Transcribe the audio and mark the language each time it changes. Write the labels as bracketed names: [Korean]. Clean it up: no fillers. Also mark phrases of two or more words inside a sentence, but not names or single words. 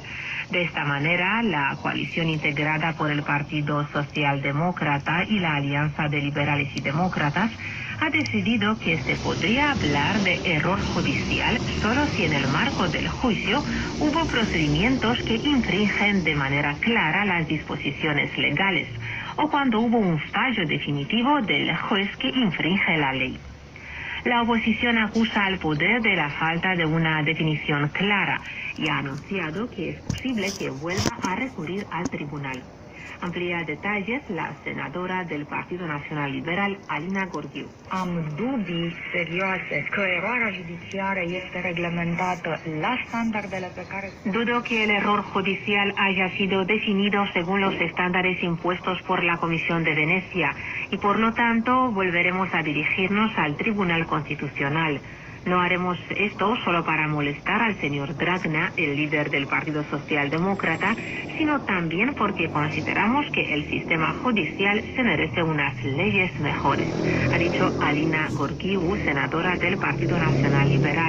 [Spanish] De esta manera, la coalición integrada por el Partido Socialdemócrata y la Alianza de Liberales y Demócratas ha decidido que se podría hablar de error judicial solo si en el marco del juicio hubo procedimientos que infringen de manera clara las disposiciones legales o cuando hubo un fallo definitivo del juez que infringe la ley. La oposición acusa al poder de la falta de una definición clara y ha anunciado que es posible que vuelva a recurrir al tribunal. Amplía detalles la senadora del Partido Național Liberal, Alina Gorghiu. [Romanian] Am dubii serioase că eroarea judiciară este reglementată la standardele pe care... [Spanish] Dudo que el error judicial haya sido definido según los estándares impuestos por la Comisión de Venecia y por lo tanto volveremos a dirigirnos al Tribunal Constitucional. No haremos esto solo para molestar al señor Dragna, el líder del Partido Socialdemócrata, sino también porque consideramos que el sistema judicial se merece unas leyes mejores, ha dicho Alina Gorghiu, senadora del Partido Nacional Liberal.